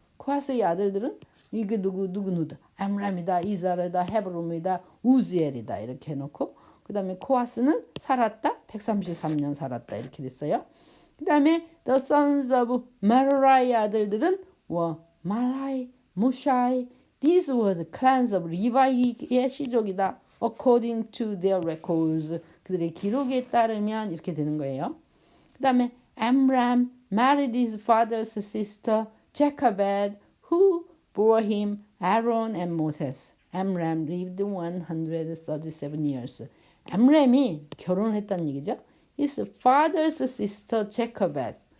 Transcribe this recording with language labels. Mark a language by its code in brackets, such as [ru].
[ko] 코하스의 아들들은 이게 누구누다. 암람이다, 이스라엘이다, 헤브론이다, 우지엘이다 이렇게 해놓고 그 다음에 코하스는 살았다. 133년 살았다 이렇게 됐어요. 그 다음에 [en] the sons of Merari [ko] 아들들은 말라이, 무샤이. [en] These were the clans of Levi의 [ko] 씨족이다. [en] According to their records. [ko] 그들의 기록에 따르면 이렇게 되는 거예요. 그 다음에 [en] Amram married his father's sister Jochebed, who bore him Aaron and Moses. Amram lived 137 years. [ko] 암람이 결혼을 했다는 얘기죠. [en] His father's sister Jochebed.